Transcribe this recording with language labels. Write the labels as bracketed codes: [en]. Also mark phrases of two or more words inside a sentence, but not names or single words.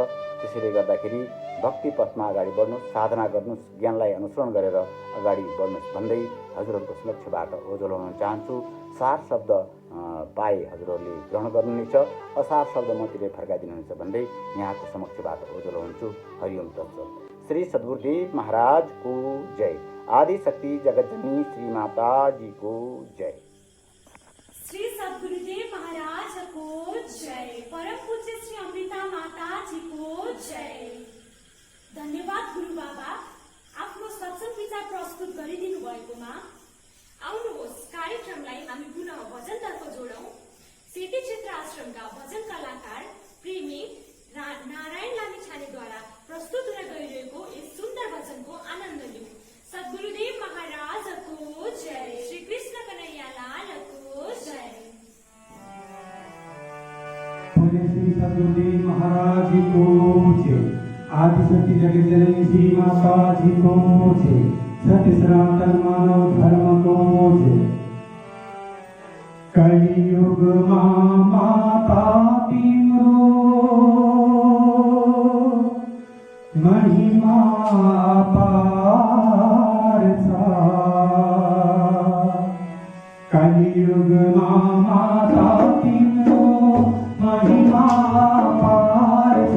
[ne] त्यसैले गर्दाखेरि भक्ति पथमा अगाडि बढ्नुहोस्, साधना गर्नुहोस्, ज्ञानलाई अनुसरण गरेर अगाडि बढ्नुहोस् भन्दै हजुरहरूको समक्षबाट ओझेलाउन चाहन्छु। सार शब्द पाए हजुरहरूले ग्रहण गर्नुहुनेछ, असार शब्द मतिर फर्काइदिनुहुनेछ भन्दै यहाँको समक्षबाट ओझेलाउँछु। हरिओम तत्सत। श्री सद्गुरुदेव महाराज को जय। आदि शक्ति जगतजननी श्री माता जी को जय। श्री सद्गुरुदेव महाराज को जय। परम पूज्य श्री अमृता माता जी को जय। धन्यवाद गुरु बाबा, आफ्नो सत्संग विचार प्रस्तुत गरिदिनु भएकोमा। आउनुहोस् कार्यक्रमलाई हामी पुनः भजनतर्फ जोडौं। सेती क्षेत्र आश्रमका भजन कलाकार प्रेमी नारायण लामिछानेद्वारा प्रस्तुत हुन गइरहेको यस सुन्दर भजनको आनन्द लिऊ। सद्गुरुदेव महाराज को जय। श्री कृष्ण कन्हैया लाल को जय। श्री सद्गुरुदेव महाराज को जय। आदि शक्ति जगत जननी श्री माता जी को जय। सत्य सनातन मानव धर्म को जय। कलियुग माता तिम्रो महिमा अपार छ। कलियुग माता तिम्रो महिमा अपार छ।